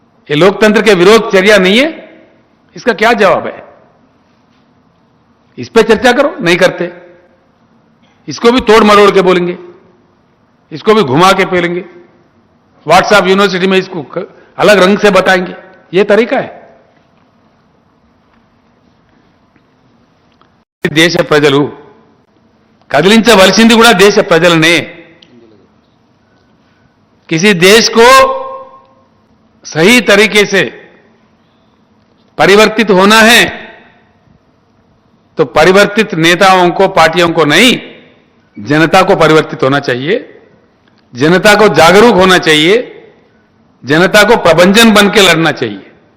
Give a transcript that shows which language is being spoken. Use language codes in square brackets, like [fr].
[hi] ये लोकतंत्र के विरोध चर्या नहीं है? इसका क्या जवाब है? इस पे चर्चा करो. नहीं करते. इसको भी तोड़ मरोड़ के बोलेंगे, इसको भी घुमा के बोलेंगे, व्हाट्सएप यूनिवर्सिटी में इसको अलग रंग से बताएंगे. ये तरीका है? [te] దేశ ప్రజలు కదిలించవలసింది కూడా దేశ ప్రజలనే. [hi] किसी देश को सही तरीके से परिवर्तित होना है तो परिवर्तित नेताओं को, पार्टियों को नहीं, जनता को परिवर्तित होना चाहिए. जनता को जागरूक होना चाहिए, जनता को प्रबंधन बन के लड़ना चाहिए.